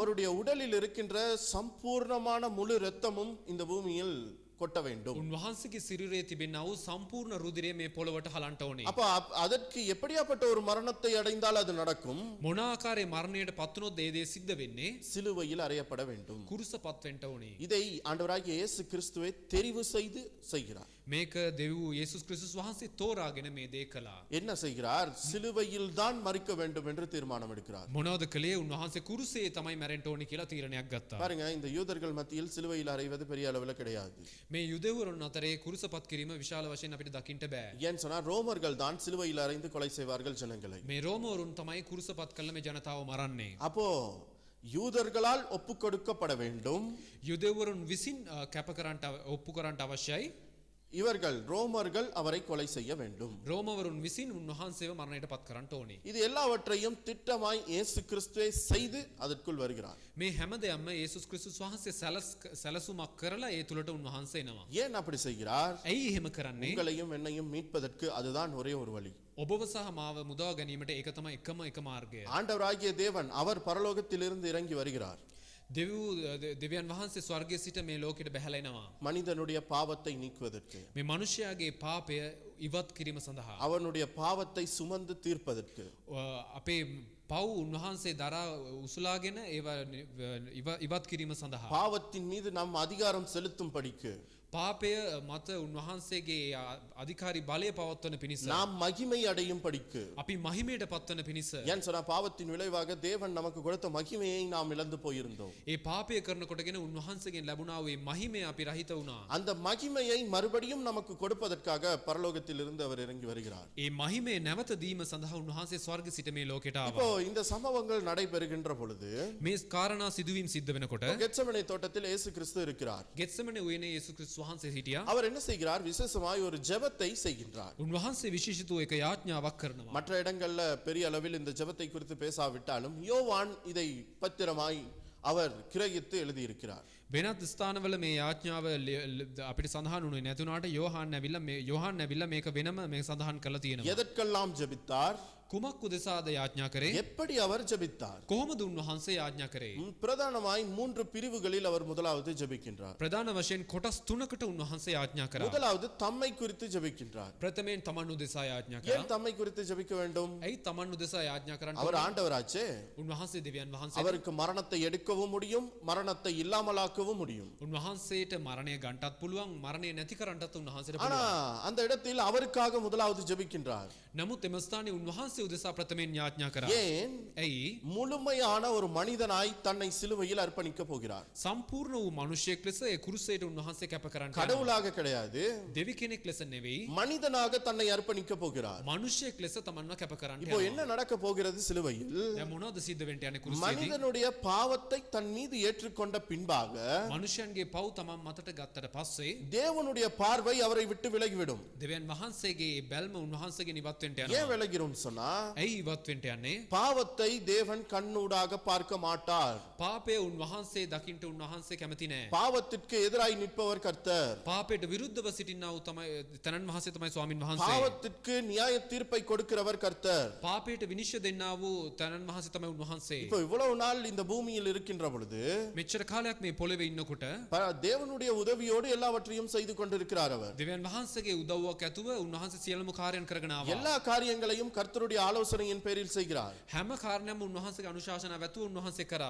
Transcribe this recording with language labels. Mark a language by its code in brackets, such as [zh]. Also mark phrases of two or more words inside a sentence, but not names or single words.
[ta] அவருடைய உடலில் இருக்கின்ற சம்பூர்ணமான முழு இரத்தமும் இந்த பூமியில் கொட்ட வேண்டும். [si] උන්වහන්සේගේ සිරුරේ තිබෙනා වූ සම්පූර්ණ රුධිරය මේ පොළවට හලන්ට ඕනේ. [ta] அப்ப அதற்கு எப்படியாப்பட்ட ஒரு மரணத்தை அடைந்தால் அது நடக்கும்? [si] මොන ආකාරයේ මරණයට පත් වුණොත් ඒ දේ සිද්ධ වෙන්නේ? [ta] சிலுவையில் அறையப்பட வேண்டும். [si] කුරුසපත් වෙන්න ඕනේ. [ta] இதை ஆண்டவராகிய இயேசு கிறிஸ்துவே தெரிவு செய்து செய்கிறார். [si] මේක දෙවි වූ යේසුස් ක්‍රිස්තුස් වහන්සේ තෝරාගෙන මේ දේ කළා. [ta] என்ன செய்கிறார்? சிலுவையில் தான் மரிக்க வேண்டும் என்று தீர்மானம் எடுக்கிறார். [si] මොනවද කළේ? උන්වහන්සේ කුරුසයේ තමයි මැරෙන්න ඕනේ කියලා තීරණයක් ගත්තා. [ta] பாருங்க, இந்த யூதர்கள் மத்தியில் சிலுவையில் அறைவது பெரிய அளவில் கிடையாது. [si] මේ යුදෙවරුන් අතරේ කුරුසපත් කිරීම විශාල වශයෙන් අපිට දකින්න බෑ. [ta] ஏன் சொன்னா, ரோமர்கள் தான் சிலுவையில் அறைந்து கொலை செய்வார்கள் ஜனங்களை. [si] මේ රෝමවරුන් තමයි කුරුසපත් කළ මේ ජනතාව මරන්නේ. [ta] அப்போ யூதர்களால் ஒப்பு கொடுக்கப்பட வேண்டும். [si] යුදෙවරුන් විසින් කැප කරන්නට ඔප්පු කරන්නට අවශ්‍යයි. [ta] இவர்கள் ரோமர்கள் அவரை கொலை செய்ய வேண்டும். [si] රෝමවරුන් විසින් උන්වහන්සේව මරණයට පත් කරන්නට ඕනේ. [ta] இது எல்லாவற்றையும் திட்டமாய் இயேசு கிறிஸ்துவே செய்து அதற்குள் வருகிறார். [si] මේ හැම දෙයක්ම යේසුස් ක්‍රිස්තුස් වහන්සේ සැලසුමක් කරලා ඒ තුලට උන්වහන්සේ එනවා. [ta] ஏன் அப்படி செய்கிறார்? [si] ඇයි එහෙම කරන්නේ? [ta] உங்களையும் என்னையும் மீட்பதற்கு அதுதான் ஒரே ஒரு வழி. [si] ඔබව සහ මාව මුදා ගැනීමට ඒක තමයි එකම මාර්ගය. [ta] ஆண்டவராகிய தேவன் அவர் பரலோகத்திலிருந்து இறங்கி வருகிறார். [si] දෙවියන් වහන්සේ ස්වර්ගයේ සිට මේ ලෝකෙට බැහැලා එනවා. [ta] மனிதனுடைய பாவத்தை நீக்குவதற்கு, [si] මේ මිනිසයාගේ පාපය ඉවත් කිරීම සඳහා. [ta] அவனுடைய பாவத்தை சுமந்து தீர்ப்பதற்கு, [si] අපේ පව් උන්වහන්සේ දරා උසුලාගෙන ඒවා ඉවත් කිරීම සඳහා. [ta] பாவத்தின் மீது நாம் அதிகாரம் செலுத்தும் படிக்கு, [si] පාපය මත උන්වහන්සේගේ අධිකාරී බලය පවත්වන පිණිස. [ta] நாம் மகிமை அடையும் படிக்கு. [si] අපි මහිමයට පත්වන පිණිස. [ta] ஏன் சொன்னா பாவத்தின் விளைவாக தேவன் நமக்கு கொடுத்த மகிமையை நாம் இழந்து போயிருந்தோம். [si] ඒ පාපය කරනකොටගෙන උන්වහන්සේගෙන් ලැබුණා වූ මහිමය අපි රහිත වුණා. [ta] அந்த மகிமையை மறுபடியும் நமக்கு கொடுப்பதற்காக பரலோகத்தில் இருந்து அவர் இறங்கி வருகிறார். [si] ඒ මහිමය නැවත දීම සඳහා උන්වහන්සේ ස්වර්ග සිට මේ ලෝකෙට [ta] இப்போ [si] ආවා. [ta] இந்த சம்பவங்கள் நடைபெறுகின்ற பொழுது [si] මේ කාරණා සිදුවීම් සිද්ධ වෙනකොට [ta] கெத்செமனே தோட்டத்தில் இயேசு கிறிஸ்து இருக்கிறார். [si] ගෙත්සෙමනේ උයනේ යේසුස් ක්‍රිස්තුස් වහන්සේ හිටියා. [ta] அவர் என்ன செய்கிறார்? விசேஷமாய் ஒரு ஜெபத்தை செய்கின்றார். [si] උන්වහන්සේ විශේෂිත එක යාඥාවක් කරනවා. [ta] மற்ற இடங்கள்ல பெரிய அளவில் இந்த ஜெபத்தை குறித்து பேசாவிட்டாலும் யோவான் இதை பத்திரமாய் அவர் கிரகித்து எழுதியிருக்கிறார். [si] වෙනත් ස්ථානවල මේ යාඥාව අපිට සඳහන් වුණේ නැතුණාට යෝහන් ඇවිල්ලා මේක වෙනම මේ සඳහන් කරලා තියෙනවා. [ta] எதற்கெல்லாம் ஜெபித்தார்? [si] කුමක් උදෙසාද යාඥා කරේ? [ta] எப்படி அவர் ஜெபித்தார்? [si] කොහොමද උන්වහන්සේ යාඥා කරේ? [ta] பிரதானமாய் 3 பிரிவுகளில் அவர் முதலாவது ஜெபிக்கின்றார். [si] ප්‍රධාන වශයෙන් කොටස් 3කට උන්වහන්සේ යාඥා කරා. [ta] முதலாவது தம்மை குறித்து ஜெபிக்கின்றார். [si] ප්‍රථමයෙන් තමන් උදෙසා යාඥා [ta] ஏன் [si] කරා. [ta] தம்மை குறித்து ஜெபிக்க வேண்டும்? [si] ඇයි තමන් උදෙසා යාඥා කරන්න [ta] அவர் [si] ඕනේ? [ta] ஆண்டவராச்சே. [si] උන්වහන්සේ දෙවියන් වහන්සේ. [ta] அவருக்கு மரணத்தை எடுக்கவும் முடியும், மரணத்தை இல்லாமலாக்கவும் முடியும். [si] උන්වහන්සේට මරණය ගන්නටත් පුළුවන්, මරණය නැති කරන්නටත් උන්වහන්සේට [ta] ஆனா [si] පුළුවන්. [ta] அந்த இடத்தில் அவருக்காக முதலாவது ஜெபிக்கின்றார். [si] නමුත් එම ස්ථානයේ උන්වහන්සේ උදෙසා ප්‍රථමයෙන් යාඥා කරා. [ta] ஏன்? [si] ඇයි? [ta] முழுமையான ஒரு மனிதனாய் தன்னை சிலுவையில் அர்ப்பணிக்க போகிறார். [si] සම්පූර්ණ වූ මිනිසෙක් ලෙස ඒ කුරුසයට උන්වහන්සේ කැප කරන්න යනවා. [ta] கடவுளாக கிடையாது, [si] දෙවි කෙනෙක් ලෙස නෙවෙයි, [ta] மனிதனாக தன்னை அர்ப்பணிக்க போகிறார். [si] මිනිසෙක් ලෙස තමන්ව කැප කරන්න [ta] இப்போ [si] යනවා. [ta] என்ன நடக்க போகிறது சிலுவையில்? [si] දැන් මොනවද සිද්ධ වෙන්න යන්නේ කුරුසයේදී? [ta] மனிதனுடைய பாவத்தை தன் மீது ஏற்றுக்கொண்ட பின்பாக [si] මිනිසයන්ගේ පව් තමන් මතට ගත්තට පස්සේ [ta] தேவனுடைய பார்வை அவரை விட்டு விலகிவிடும். [si] දෙවියන් වහන්සේගේ බැල්ම උන්වහන්සේගෙන් ඉවත් වෙන්න [ta] ஏன் [si] යනවා. [ta] விலகிறோம் சொன்னா, [si] ඇයි ඉවත් වෙන්න යන්නේ? [ta] பாவத்தை தேவன் கண்ணூடாக பார்க்க மாட்டார். [si] පාපය උන්වහන්සේ දකින්න උන්වහන්සේ කැමති නෑ. [ta] பாவத்திற்கு எதிராய் நிற்பவர் கர்த்தர். [si] පාපයට විරුද්ධව සිටිනා වූ තමයි තනන් වහන්සේ තමයි ස්වාමින් වහන්සේ. [ta] பாவத்திற்கு நியாய தீர்ப்பை கொடுக்கிறவர் கர்த்தர். [si] පාපයට විනිශ්චය දෙන්නා වූ තනන් වහන්සේ තමයි උන්වහන්සේ. [ta] இப்போ இவ்வளவு நாள் இந்த பூமியில் இருக்கின்ற பொழுது [si] මෙච්චර කාලයක් මේ පොළවේ ඉන්නකොට [ta] தேவனுடைய உதவியோடு எல்லாவற்றையும் செய்து கொண்டிருக்கிறார் அவர். [si] දෙවියන් වහන්සේගේ උදව්වක් ඇතුව උන්වහන්සේ සියලුම කාර්යයන් කරගෙන ආවා. [ta] எல்லா காரியங்களையும் கர்த்தருடைய ஆலோசனையின் பேரில் செய்கிறார். [si] හැම කාරණයක්ම උන්වහන්සේගේ අනුශාසනාව ඇතුව උන්වහන්සේ කරා.